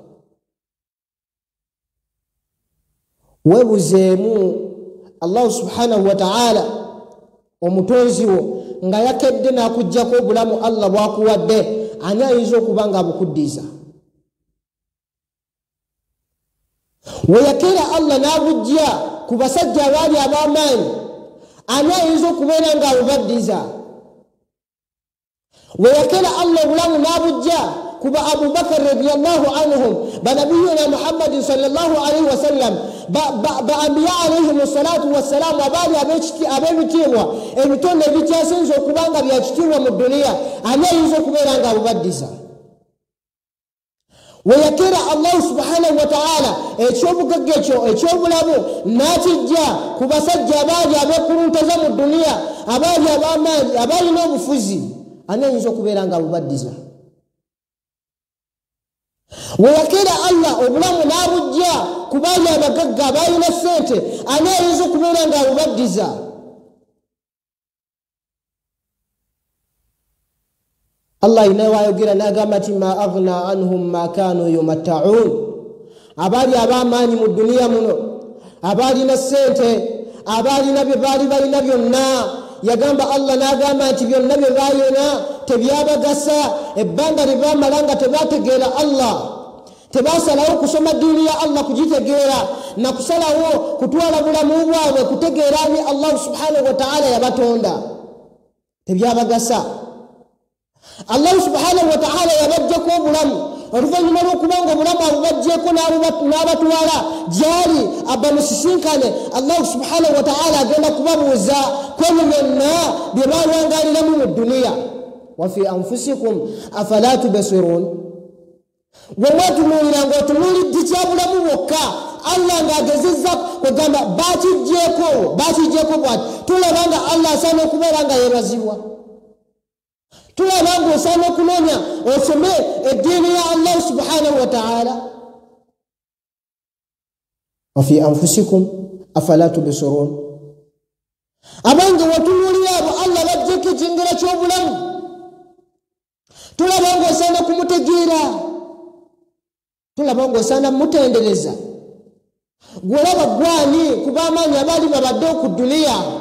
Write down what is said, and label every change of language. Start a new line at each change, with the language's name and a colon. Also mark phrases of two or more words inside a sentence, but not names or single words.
Ganda: webuzeemu
Arabic: الله سبحانه وتعالى
Ganda: omutonzi wo nga yakedde n'akuggyako obulamu Allah bwakuwadde ani ayinza okuba nga abukuddiza? weyakera Allah n'abujja ku basajja abaali ab'amaanyi ani ayinza okubeera nga abubaddiza? weyakera Allah obulamu n'abujja kuba Abu Bakar
Arabic: رضي الله عنهم
Ganda: banabiyuna
Arabic: محمد صلى الله عليه وسلم
Ganda: ba
Arabic: أنبياء عليهم الصلاة والسلام
Ganda: abaali ab'ebitiibwa ebitonde ebikyasinze okubanga byakitiibwa mu duniya ani ayinza okubeera nga abubaddiza? weyakera
Arabic: الله سبحانه وتعالى
Ganda: ekyobugagga ekyo ekyobulamu n'akijja ku basajja abaali abeekuluntaza mu duniya abaali ab'amaanyi abaalina obufuzi ani ayinza okubeera nga abubaddiza? weyakera Allah obulamu n'abujja ku baali abagagga abaalina ssente ani ayinza okubeera nga abubaddiza? Allah ina wayogera n'agamba nti
Arabic: ما أغنى عنهم ما كانوا يمتعون.
Ganda: abaali ab'amaanyi mu duniya muno abaalina ssente abaalina bye baali balina byonna yagamba Allah n'agamba nti byonna bye baayona tebyabagasa ebbanga lye baamala nga tebategeera Allah tebasalawo kusoma ddiini ya Allah kugitegeera na kusalawo kutwala bulamu bwabwe kutegeera ani
Arabic: الله سبحانه وتعالى
Ganda: yabatonda tebyabagasa.
Arabic: الله سبحانه وتعالى
Ganda: yabajjako obulamu oluvannyuma lw'okubanga obulamu abubajjeko n'abatwala gyali abamusisinkane
Arabic: الله سبحانه وتعالى
Ganda: agenda kubabuuza kwebyo byonna bye baalwangaliramu mu duniya.
Arabic: وفي أنفسكم أفلا تبصرون.
Ganda: bwemwatunuulira ng'otunuulidde kyabulamu bwokka Allah ng'agezezza kugamba bakijjeeko bwati tulaba nga Allah asaana okubeera nga yeebazibwa. tulaba nga osaana okunoonya osome eddiini ya
Arabic: الله سبحانه وتعالى. وفي أنفسكم أفلا تبصرون.
Ganda: abange watunuulira abo Allah bajjeko ekyengera ky'obulamu tulaba nga osaana kumutegeera tulaba ng'osaana mutendereza gwolaba gwani kuba amaanyi abali babadde ku duniya